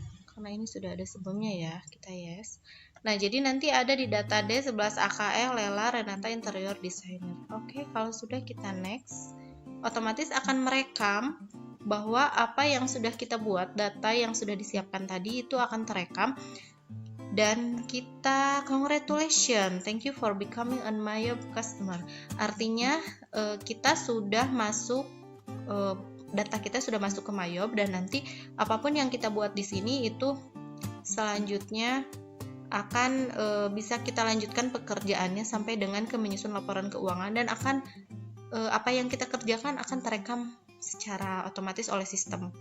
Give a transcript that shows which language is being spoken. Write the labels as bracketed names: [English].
[Indonesian] Karena ini sudah ada sebelumnya ya, kita yes. Nah, jadi nanti ada di data D 11 AKL Lela Renata Interior Designer. Oke, kalau sudah kita next, otomatis akan merekam bahwa apa yang sudah kita buat, data yang sudah disiapkan tadi itu akan terekam. [English] Dan kita congratulations, thank you for becoming a Mayob customer. [Indonesian] Artinya kita sudah masuk, data kita sudah masuk ke Mayob, dan nanti apapun yang kita buat di sini itu selanjutnya akan bisa kita lanjutkan pekerjaannya sampai dengan ke menyusun laporan keuangan, dan akan apa yang kita kerjakan akan terekam secara otomatis oleh sistem.